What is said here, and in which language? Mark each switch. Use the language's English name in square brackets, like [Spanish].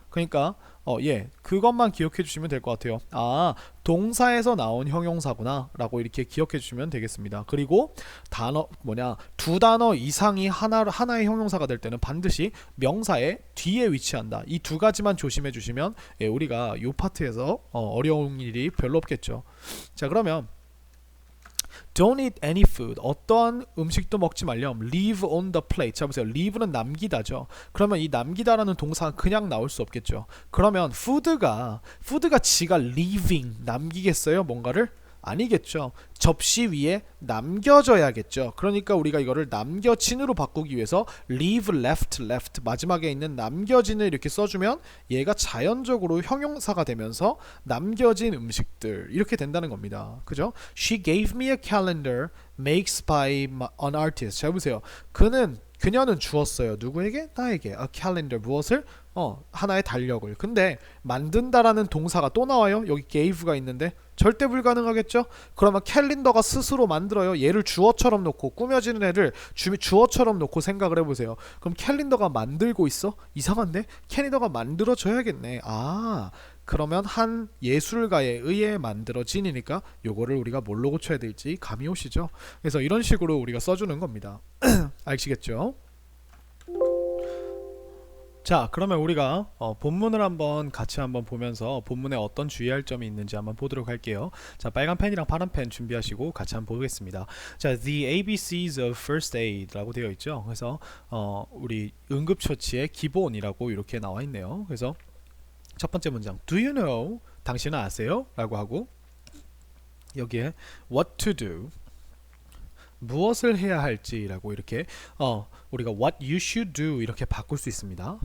[Korean] 그러니까 그것만 기억해 주시면 될 것 같아요. 아, 동사에서 나온 형용사구나 라고 이렇게 기억해 주시면 되겠습니다. 그리고 두 단어 이상이 하나의 형용사가 될 때는 반드시 명사의 뒤에 위치한다. 이 두 가지만 조심해 주시면 우리가 이 파트에서 어려운 일이 별로 없겠죠. 자, 그러면 [English] Don't eat any food. [Korean] 어떠한 음식도 먹지 말렴. [English] Leave on the plate. [Korean] 자, 보세요. leave는 남기다죠. 그러면 이 남기다라는 동사가 그냥 나올 수 없겠죠. 그러면 food가 지가 leaving, 남기겠어요? 뭔가를? 아니겠죠. 접시 위에 남겨져야겠죠. 그러니까 우리가 이거를 남겨진으로 바꾸기 위해서 leave left 마지막에 있는 남겨진을 이렇게 써주면 얘가 자연적으로 형용사가 되면서 남겨진 음식들 이렇게 된다는 겁니다. 그죠? [English] She gave me a calendar makes by an artist. [Korean] 잘 보세요. 그녀는 주었어요. 누구에게? 나에게. A calendar. 무엇을? 하나의 달력을. 근데 만든다라는 동사가 또 나와요. 여기 gave가 있는데 절대 불가능하겠죠? 그러면 캘린더가 스스로 만들어요. 얘를 주어처럼 놓고 꾸며지는 애를 주어처럼 놓고 생각을 해보세요. 그럼 캘린더가 만들고 있어? 이상한데? 캘린더가 만들어져야겠네. 아, 그러면 한 예술가에 의해 만들어진이니까 요거를 우리가 뭘로 고쳐야 될지 감이 오시죠? 그래서 이런 식으로 우리가 써주는 겁니다. 아시겠죠? 자, 그러면 우리가 본문을 같이 한번 보면서 본문에 어떤 주의할 점이 있는지 한번 보도록 할게요. 자, 빨간 펜이랑 파란 펜 준비하시고 같이 한번 보겠습니다. [English] 자, The ABCs of First Aid라고 [Korean] 되어 있죠. 그래서 우리 응급처치의 기본이라고 이렇게 나와 있네요. 그래서 첫 번째 문장, [English] Do you know? [Korean] 당신은 아세요? 라고 하고 여기에 [English] What to do? [Korean] 무엇을 해야 할지라고 이렇게 우리가 [English] what you should do [Korean] 이렇게 바꿀 수 있습니다.